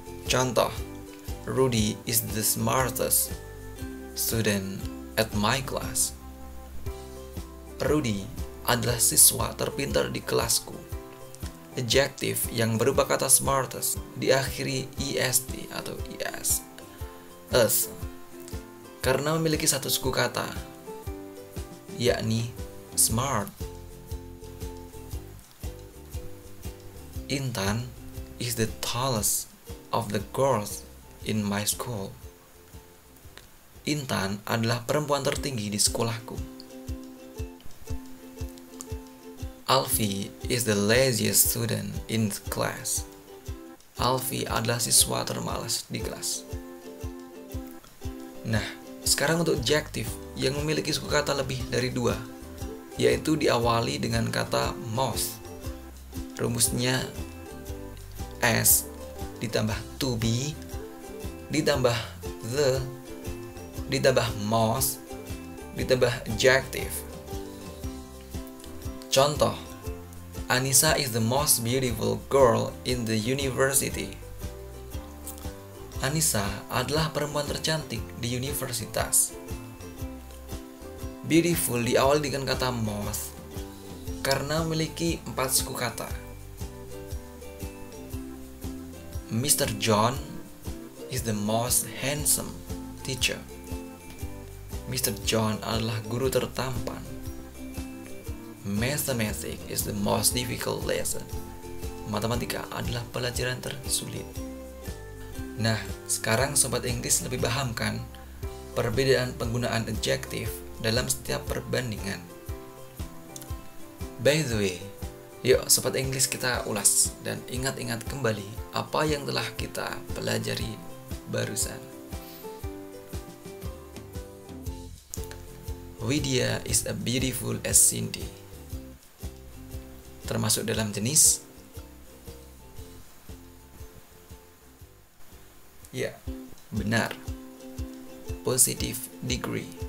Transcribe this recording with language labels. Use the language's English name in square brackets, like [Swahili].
[English] Contoh, Rudy is the smartest student at my class. [Indonesian] Rudy adalah siswa terpintar di kelasku. Adjektif yang berupa kata smartest diakhiri est atau es. Us, karena memiliki 1 suku kata, yakni smart. [English] Intan is the tallest of the girls in my school. [Indonesian] Intan adalah perempuan tertinggi di sekolahku. [English] Alfie is the laziest student in the class. [Indonesian] Alfie adalah siswa termalas di kelas. Nah, sekarang untuk adjektif yang memiliki suku kata lebih dari 2, yaitu diawali dengan kata most. Rumusnya s ditambah to be ditambah the ditambah most ditambah adjective. [English] Contoh, Anissa is the most beautiful girl in the university. [Indonesian] Anissa adalah perempuan tercantik di universitas. Beautiful diawali dengan kata most karena memiliki 4 suku kata. [English] Mr. John is the most handsome teacher. Mr. [Indonesian] John adalah guru tertampan. [English] Mathematics is the most difficult lesson. [Indonesian] Matematika adalah pelajaran tersulit. Nah, sekarang Sobat Inggris lebih paham kan perbedaan penggunaan adjektif dalam setiap perbandingan. [English] By the way, [Indonesian] yuk Sobat Inggris kita ulas dan ingat-ingat kembali apa yang telah kita pelajari barusan. [English] Widya is as beautiful as Cindy. [Indonesian] Termasuk dalam jenis? Ya, benar. Positive degree.